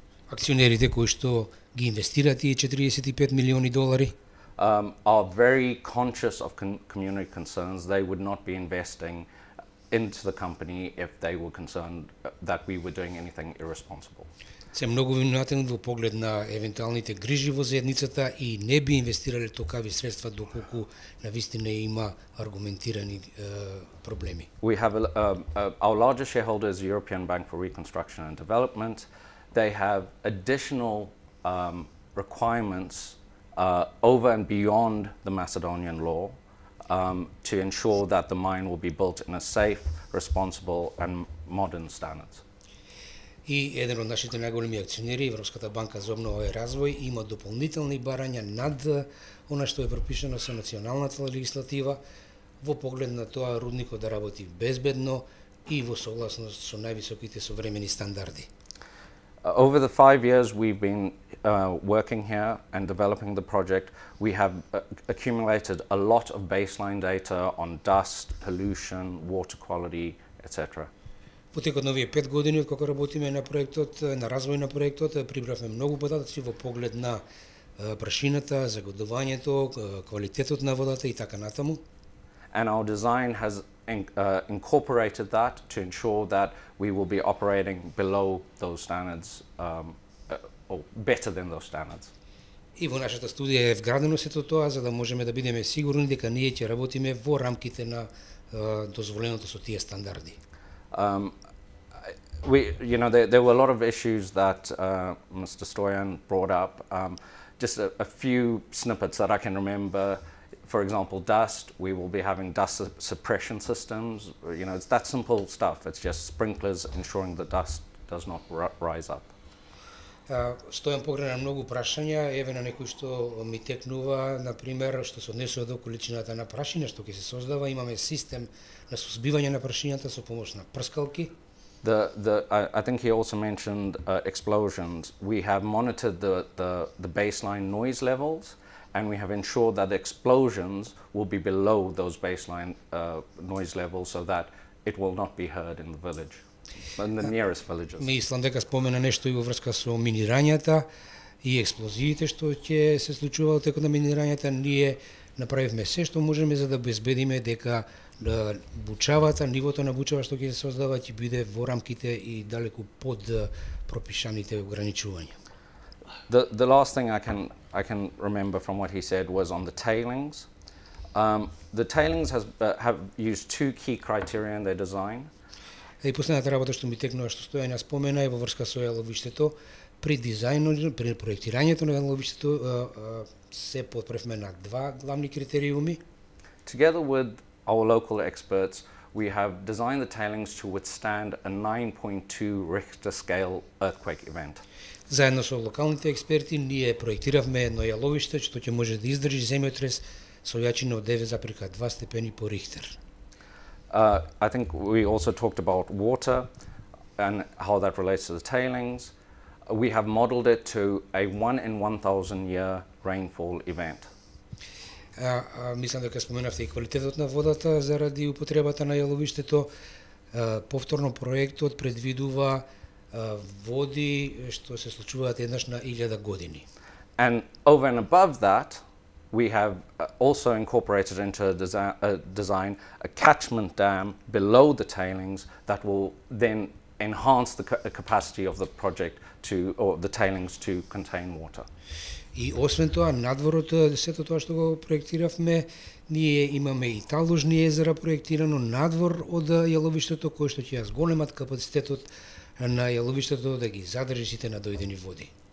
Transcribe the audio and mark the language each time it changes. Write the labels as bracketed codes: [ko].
[mk] Акционерите кои што ги инвестираат тие 45 милиони долари [en] are very conscious of community concerns. They would not be investing into the company if they were concerned that we were doing anything irresponsible. [mk] се многу внимателни во поглед на евентуалните грижи во заедницата и не би инвестирале токави средства доколку навистина има аргументирани проблеми. [en] We have our largest shareholder is the European Bank for Reconstruction and Development. They have additional requirements over and beyond the Macedonian law to ensure that the mine will be built in a safe, responsible and modern standards. [mk] И еден од нашите најголеми акционери, Европската банка за обнова и развој, има дополнителни барања над она што е пропишано со националната легислатива во поглед на тоа рудникот да работи безбедно и во согласност со највисоките современи стандарди. [en] Over the 5 years we've been working here and developing the project, we have accumulated a lot of baseline data on dust, pollution, water quality, etc. [mk] Во текот на овие 5 години од кога работиме на проектот, на развој на проектот, прибравме многу податоци во поглед на прашината, загодувањето, квалитетот на водата и така натаму. [en] And our design has incorporated that to ensure that we will be operating below those standards or better than those standards. [mk] И во нашата студија е вградено сето тоа за да можеме да бидеме сигурни дека ние ќе работиме во рамките на дозволеното со тие стандарди. [en] There were a lot of issues that Mr. Stoyan brought up. Just a few snippets that I can remember. For example, dust. We will be having dust suppression systems. It's that simple stuff. It's just sprinklers ensuring the dust does not rise up. [mk] Стојам погрена многу прашања, еве на некои што ми текнува, на пример, што се однесува до количината на прашина што ќе се создава, имаме систем на сузбивање на прашињата со помош на прскалки. [en] I think he also mentioned explosions. We have monitored the baseline noise levels, and we have ensured that the explosions will be below those baseline noise levels so that it will not be heard in the village, in the nearest villages. [mk] Мислам дека спомена нешто и во врска со минирањата и експлозиите што ќе се случуваат текот на минирањата. Ние направивме се што можеме за да обезбедиме дека бучавата, нивото на бучава што ќе се создава ќе биде во рамките и далеку под пропишаните ограничувања. [en] The last thing I can remember from what he said was on the tailings. The tailings have used two key criteria in their design. [mk] И последната работа што ми текнува што Стојање спомена е во врска со јаловиштето. При дизајнот, при проектирањето на јаловиштето се потпревме на два главни критериуми. [en] Together with our local experts, we have designed the tailings to withstand a 9.2 Richter scale earthquake event. [mk] Заедно со локалните експерти ние проектиравме едно јаловиште што ќе може да издржи земјотрес со јачина од 9,2 степени по Рихтер. [en] I think we also talked about water and how that relates to the tailings. We have modeled it to a 1 in 1,000 year rainfall event. [mk] Мислам дека споменавте и квалитетот на водата заради употребата на јаловиштето. Повторно проектот предвидува води што се случуваат еднаш на 1000 години. [en] And over and above that, we have also incorporated into a design a catchment dam below the tailings that will then enhance the capacity of the project or the tailings to contain water. [mk] И освен тоа, надвор од сето тоа што го проектиравме, ние имаме и таложни езера проектирано надвор од јаловиштето, кој што ќе ја зголемат капацитетот на јаловиштето да ги задржи сите надојдени води.